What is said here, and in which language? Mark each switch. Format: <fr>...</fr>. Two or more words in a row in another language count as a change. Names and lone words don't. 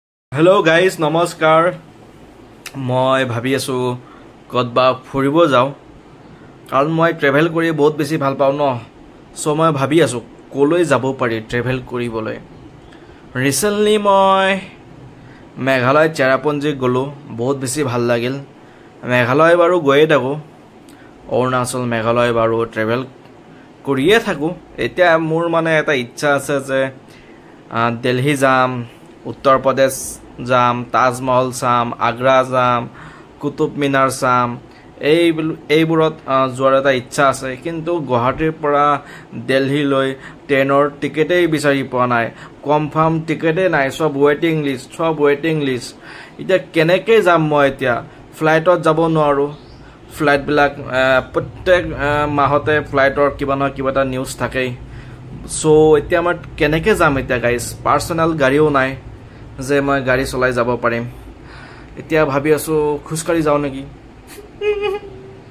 <en>Hello guys,</en> <as>নমস্কাৰ মই ভাবি আছো কতবা ফুৰিব যাও কাৰণ মই ট্ৰেভেল কৰি বহুত বেছি ভাল পাও ন সো মই ভাবি আছো কলৈ যাব পাৰি ট্ৰেভেল কৰিবলৈ ৰিসেন্টলি মই মেঘালয় চেৰাপুঞ্জি গলো বহুত বেছি ভাল লাগিল মেঘালয় বাৰু গৈয়ে থাকো অৰুণাচল মেঘালয় বাৰু ট্ৰেভেল কৰিয়ে থাকো এতিয়া মোৰ মানে এটা ইচ্ছা আছে যে দিল্লী যাম উত্তৰ প্ৰদেশ যাম তাজমহল চাম আগ্ৰা যাম কুতুব মিনাৰ চাম এইবোৰত যোৱাৰ এটা ইচ্ছা আছে কিন্তু গুৱাহাটীৰ পৰা দিল্লী লৈ ট্ৰেইনৰ টিকেটেই বিচাৰি পোৱা নাই কনফাৰ্ম টিকেটেই নাই সব</as> <en>waiting list</en> <as>এটা কেনেকৈ যাম মই এতিয়া ফ্লাইটত যাব নোৱাৰো ফ্লাইট বিলাক প্ৰত্যেক মাহতে ফ্লাইটৰ কিবা না কিবা এটা নিউজ থাকে সো এতিয়া মই কেনেকৈ যাম এতিয়া গাইস পাৰ্সোনাল গাড়ীও নাই যে মই গাড়ী চলাই যাব পাৰিম এতিয়া ভাবি আছো খুচকাৰি যাও নেকি</as>